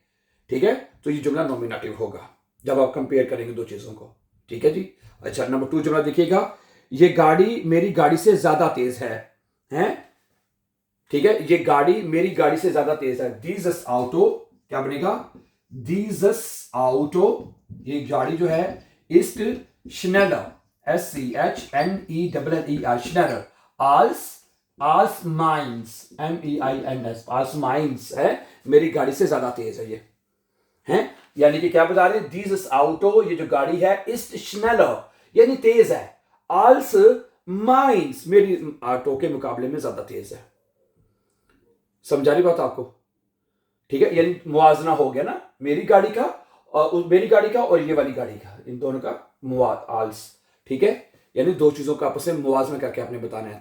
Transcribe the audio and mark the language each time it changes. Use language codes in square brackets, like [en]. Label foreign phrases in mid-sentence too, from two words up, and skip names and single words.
[ur] ٹھیک ہے، تو یہ جملہ نومینیٹو ہوگا جب آپ کمپیئر کریں گے دو چیزوں کو. ٹھیک ہے جی. اچھا، نمبر 2 جملہ دیکھیے گا، یہ گاڑی میری گاڑی سے زیادہ تیز ہے. ہیں? ٹھیک ہے، یہ گاڑی میری گاڑی سے زیادہ تیز ہے. [de] Dieses Auto, [ur] کیا بنے گا? [de] Dieses Auto, [ur] یہ گاڑی جو ہے, [de] इस्ट schneller, SCHNELLER, schneller, als meins, MEINS, als meins है, [ur] میری گاڑی سے زیادہ تیز ہے یہ. ہیں؟ یعنی کہ کیا بتا رہے ہیں? [de] Dieses Auto, [ur] یہ جو گاڑی ہے, [de] ist schneller, [ur] یعنی تیز ہے. [de] als meins, [ur] میری آٹو کے مقابلے میں زیادہ تیز ہے. سمجھا رہی بات آپ کو? ٹھیک ہے، یعنی موازنہ ہو گیا نا، میری گاڑی کا اور میری گاڑی کا اور یہ والی گاڑی کا، ان دونوں کا als. ٹھیک ہے، یعنی دو چیزوں کا آپس میں موازنہ کر کے آپ نے بتانا ہے.